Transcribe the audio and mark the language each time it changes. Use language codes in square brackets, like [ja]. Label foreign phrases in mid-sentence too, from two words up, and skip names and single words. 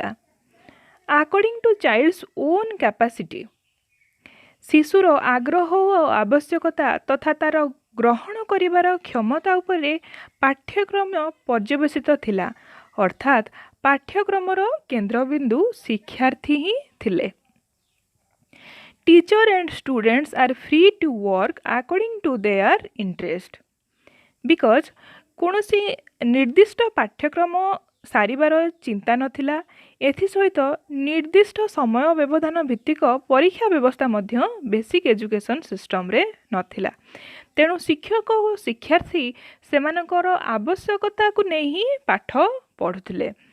[en] according to child's own capacity, [or] ଶିଶୁର ଆଗ୍ରହ ଓ ଆବଶ୍ୟକତା ତଥା ତା'ର ଗ୍ରହଣ କରିବାର କ୍ଷମତା ଉପରେ ପାଠ୍ୟକ୍ରମ ପର୍ଯ୍ୟବେସିତ ଥିଲା, ଅର୍ଥାତ୍ ପାଠ୍ୟକ୍ରମର କେନ୍ଦ୍ରବିନ୍ଦୁ ଶିକ୍ଷାର୍ଥୀ ହିଁ ଥିଲେ। [en] Teacher and students are free to work according to their interest because [or] କୌଣସି ନିର୍ଦ୍ଦିଷ୍ଟ ପାଠ୍ୟକ୍ରମ ସାରିବାର ଚିନ୍ତା ନଥିଲା। ଏଥିସହିତ ନିର୍ଦ୍ଦିଷ୍ଟ ସମୟ ବ୍ୟବଧାନ ଭିତ୍ତିକ ପରୀକ୍ଷା ବ୍ୟବସ୍ଥା ମଧ୍ୟ [en] basic education systemରେ [or] ନଥିଲା। ତେଣୁ ଶିକ୍ଷକ ଓ ଶିକ୍ଷାର୍ଥୀ ସେମାନଙ୍କର ଆବଶ୍ୟକତାକୁ ନେଇ ହିଁ ପାଠ ପଢ଼ୁଥିଲେ।